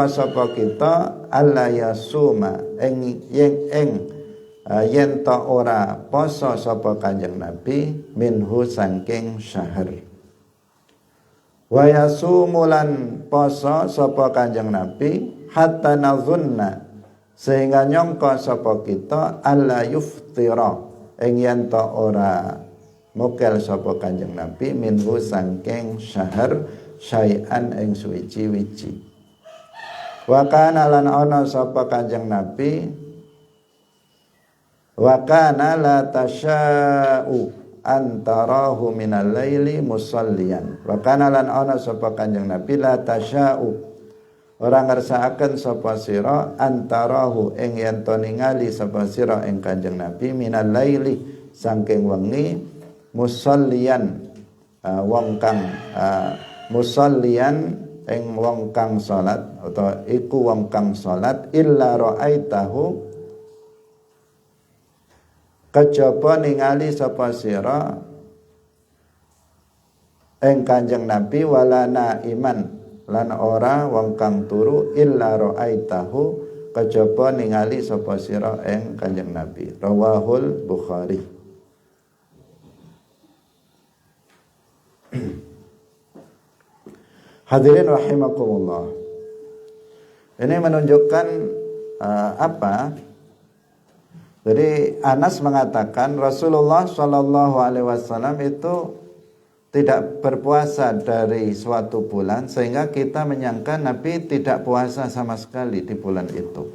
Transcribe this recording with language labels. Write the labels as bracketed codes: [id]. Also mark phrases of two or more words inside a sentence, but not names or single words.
[jv] sapa kita [ar] alla yasuma [jv] ing yen ta ora poso sapa Kanjeng Nabi minhu sangking syahr, [ar] wa yasumulan [jv] poso sapa Kanjeng Nabi [ar] hatta nazunna, [jv] sehingga nyongko sapa kita [ar] alla yuftira [jv] ing yen ta ora mokel sapa Kanjeng Nabi minhu sangking [ar] syahr syai'an [jv] ing suwiji-wiji. [ar] Wa kana [jv] lan ana sapa Kanjeng Nabi, [ar] wa kana la tasya'u antarahu minal laili musalliyan. Wa kana [jv] lan ana sapa Kanjeng Nabi [ar] la tasya'u, [jv] ora ngersakaken sapa sira antarahu ing yen to ningali sapa sira ing Kanjeng Nabi [ar] minal laili [jv] saking wengi musalliyan, wong kang musalliyan ing wong kang salat, atau iku wong kang salat, [ar] illa ra'aitahu, [jv] kejaba ningali sapa sira ing Kanjeng Nabi, [ar] wala naiman [jv] lan ora wong kang turu, [ar] illa ra'aitahu, [jv] kejaba ningali sapa sira ing Kanjeng Nabi. [ar] Rawahul Bukhari. Hadirin rahimakumullah. [id] Ini menunjukkan apa? Jadi Anas mengatakan Rasulullah [ar] Shallallahu Alaihi Wasallam [id] itu tidak berpuasa dari suatu bulan, sehingga kita menyangka Nabi tidak puasa sama sekali di bulan itu.